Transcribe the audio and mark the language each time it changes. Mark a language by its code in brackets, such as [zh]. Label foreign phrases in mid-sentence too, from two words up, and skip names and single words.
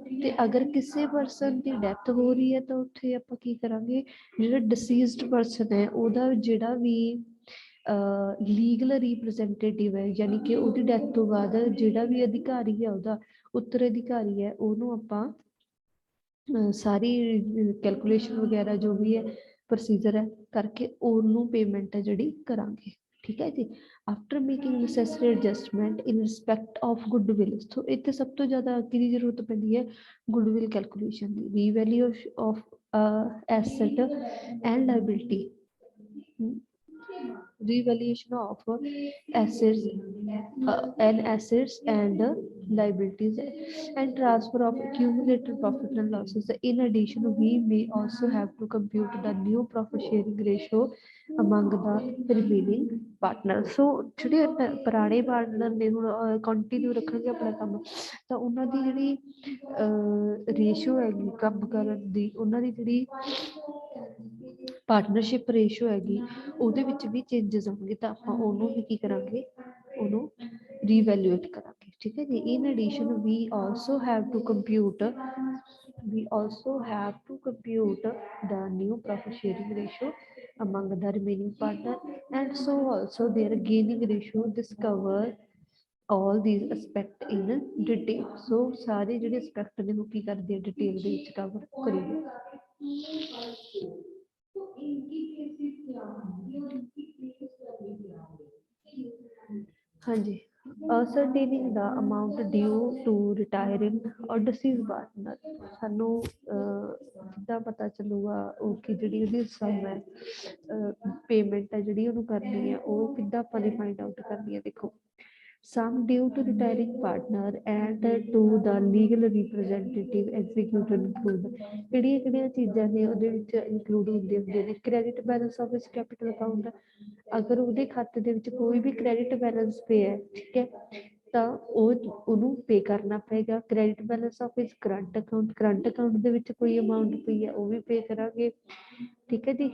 [pa] ਤੇ ਅਗਰ ਕਿਸੇ ਪਰਸਨ ਦੀ ਡੈਥ ਹੋ ਰਹੀ ਹੈ ਤਾਂ ਉੱਥੇ ਆਪਾਂ ਕੀ ਕਰਾਂਗੇ, ਜਿਹੜਾ [en] deceased person [pa] ਹੈ ਉਹਦਾ ਜਿਹੜਾ ਵੀ [en] legal representative [pa] ਹੈ, ਯਾਨੀ ਕਿ ਉਹਦੀ ਡੈਥ ਤੋਂ ਬਾਅਦ ਜਿਹੜਾ ਵੀ ਅਧਿਕਾਰੀ ਹੈ ਉਹਦਾ ਉੱਤਰਾਧਿਕਾਰੀ ਹੈ, ਉਹਨੂੰ ਆਪਾਂ ਸਾਰੀ ਕੈਲਕੂਲੇਸ਼ਨ ਵਗੈਰਾ ਜੋ ਵੀ ਹੈ ਪ੍ਰੋਸੀਜਰ ਹੈ ਕਰਕੇ ਉਹਨੂੰ ਪੇਮੈਂਟ ਹੈ ਜਿਹੜੀ ਕਰਾਂਗੇ, ਠੀਕ ਹੈ ਜੀ। [en] After making necessary adjustment in respect of goodwill, [pa] ਸੋ ਇੱਥੇ ਸਭ ਤੋਂ ਜ਼ਿਆਦਾ ਕਿਹਦੀ ਜ਼ਰੂਰਤ ਪੈਂਦੀ ਹੈ, [en] goodwill calculation [pa] ਦੀ। [en] Revalue of asset and liability, revaluation of assets and assets and liabilities and transfer of accumulated profit and losses. In addition, we may also have to compute the new profit sharing ratio among the remaining partners. [pa] So ਜਿਹੜੇ ਪੁਰਾਣੇ ਪਾਰਟਨਰ ਨੇ ਹੁਣ ਕੰਟੀਨਿਊ ਰੱਖਣਗੇ ਆਪਣਾ ਕੰਮ, ਤਾਂ ਉਹਨਾਂ ਦੀ ਜਿਹੜੀ ਰੇਸ਼ੋ ਹੈਗੀ ਕੰਮ ਕਰਨ ਦੀ, ਉਹਨਾਂ ਦੀ ਜਿਹੜੀ [en] partnership ratio [pa] ਹੈਗੀ ਉਹਦੇ ਵਿੱਚ ਵੀ ਚੇਂਜਸ ਆਉਣਗੇ, ਤਾਂ ਆਪਾਂ ਉਹਨੂੰ ਵੀ ਕੀ ਕਰਾਂਗੇ, ਉਹਨੂੰ ਰੀਵੈਲੂਏਟ ਕਰਾਂਗੇ, ਠੀਕ ਹੈ ਜੀ। [en] In addition we also have to compute the new profit sharing ratio among the remaining partner, and so also their gaining ratio. Discover all these aspect in detail. [pa] So ਸਾਰੇ ਜਿਹੜੇ aspect ਨੇ ਉਹ ਕੀ ਕਰਦੇ ਆ, ਡਿਟੇਲ ਦੇ ਵਿੱਚ ਕਵਰ ਕਰੂਗੇ। ਹਾਂ ਜੀ, [en] ascertaining the amount due to retiring or deceased partner, [pa] ਸਾਨੂੰ ਕਿੱਦਾਂ ਪਤਾ ਚੱਲੂਗਾ ਉਹ ਕਿ ਜਿਹੜੀ ਉਹਦੀ ਸਮ ਹੈ ਪੇਮੈਂਟ ਹੈ ਜਿਹੜੀ ਉਹਨੂੰ ਕਰਨੀ ਹੈ, ਉਹ ਕਿੱਦਾਂ ਆਪਾਂ ਨੇ [en] find out [pa] ਕਰਨੀ ਹੈ। ਦੇਖੋ, [en] sum due to retiring partner and to the legal representative executed include, [pa] ਕਿਹੜੀਆਂ ਚੀਜ਼ਾਂ ਨੇ ਉਹਦੇ ਵਿੱਚ ਇਨਕਲੂਡ ਹੁੰਦੇ ਨੇ। [en] Credit balance of his capital account, [pa] ਅਗਰ ਉਹਦੇ ਖਾਤੇ ਦੇ ਵਿੱਚ ਕੋਈ ਵੀ [en] credit balance [pa] ਪਿਆ, ਠੀਕ ਹੈ, ਤਾਂ ਉਹਨੂੰ ਪੇ ਕਰਨਾ ਪਏਗਾ। [en] Credit balance of his current account [pa] ਦੇ ਵਿੱਚ ਕੋਈ ਅਮਾਊਂਟ ਪਈ ਹੈ ਉਹ ਵੀ ਪੇ ਕਰਾਂਗੇ, ਠੀਕ ਹੈ ਜੀ।